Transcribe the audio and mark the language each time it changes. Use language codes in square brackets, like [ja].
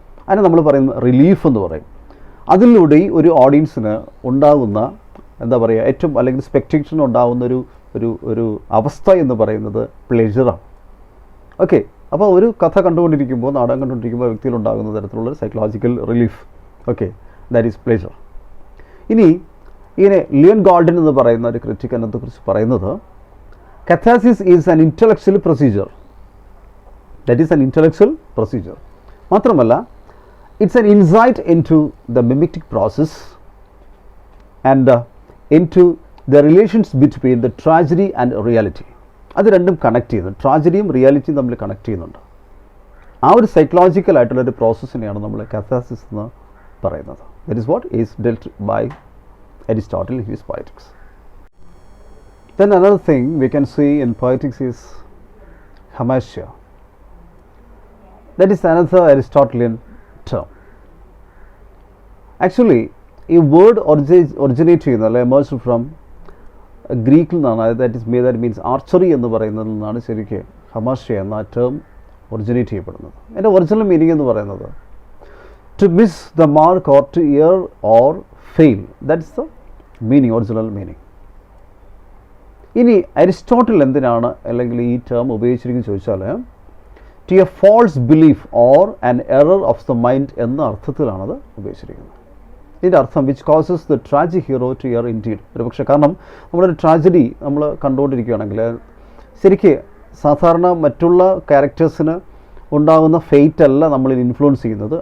[ml] അതിനെ നമ്മൾ പറയുന്ന റിലീഫ് എന്ന് പറയും. അതിലൂടെ ഒരു ഓഡിയൻസിന് ഉണ്ടാകുന്ന എന്താ പറയുക, ഏറ്റവും അല്ലെങ്കിൽ സ്പെക്ടേറ്ററിന് ഉണ്ടാകുന്ന ഒരു അവസ്ഥ എന്ന് പറയുന്നത് പ്ലെഷറാണ്. ഓക്കെ. അപ്പോൾ ഒരു കഥ കണ്ടുകൊണ്ടിരിക്കുമ്പോൾ, നാടകം കണ്ടുകൊണ്ടിരിക്കുമ്പോൾ വ്യക്തിയിൽ ഉണ്ടാകുന്ന തരത്തിലുള്ളൊരു psychological relief. Okay, [en] That is pleasure. [ml] ഇനി ഇങ്ങനെ ലിയൻ ഗോൾഡൻ എന്ന് പറയുന്ന ഒരു ക്രിറ്റിക് അതിനെക്കുറിച്ച് പറയുന്നത്, [en] Catharsis is an intellectual procedure. That is an intellectual procedure. മാത്രമല്ല, it's an insight into the mimetic process and into the relations between the tragedy and reality. [ml] അത് രണ്ടും കണക്ട് ചെയ്യുന്നു. ട്രാജഡിയും റിയാലിറ്റിയും തമ്മിൽ കണക്ട് ചെയ്യുന്നുണ്ട്. ആ ഒരു സൈക്കോളജിക്കൽ ആയിട്ടുള്ളൊരു പ്രോസസ്സിനെയാണ് നമ്മൾ കഥാസിസ് എന്ന് പറയുന്നത്. [en] That is what is dealt by Aristotle in his Poetics. Then another thing we can see in Poetics is hamartia. That is another Aristotelian term. Actually, a word originates emerged from Greek that means archery [ml] എന്ന് പറയുന്നതിൽ ശരിക്കും hamartia എന്ന term originate ചെയ്യപ്പെടുന്നത്. അതിൻ്റെ original meaning എന്ന് പറയുന്നത് [en] to miss the mark or to err or fail. That's the meaning, original meaning. [ml] ഇനി Aristotle എന്തിനാണ് അല്ലെങ്കിൽ ഈ ടേം ഉപയോഗിച്ചിരിക്കുന്നത് ചോദിച്ചാൽ [en] to a false belief or an error of the mind [ml] എന്ന അർത്ഥത്തിലാണത് ഉപയോഗിച്ചിരിക്കുന്നത്. ഇതിൻ്റെ അർത്ഥം [en] Which causes the tragic hero to err indeed. [ml] ഒരു പക്ഷേ കാരണം നമ്മളൊരു ട്രാജഡി നമ്മൾ കണ്ടുകൊണ്ടിരിക്കുകയാണെങ്കിൽ ശരിക്ക് സാധാരണ മറ്റുള്ള ക്യാരക്ടേഴ്സിന് ഉണ്ടാകുന്ന ഫെയ്റ്റ് അല്ല നമ്മളിൽ ഇൻഫ്ലുവൻസ് ചെയ്യുന്നത്.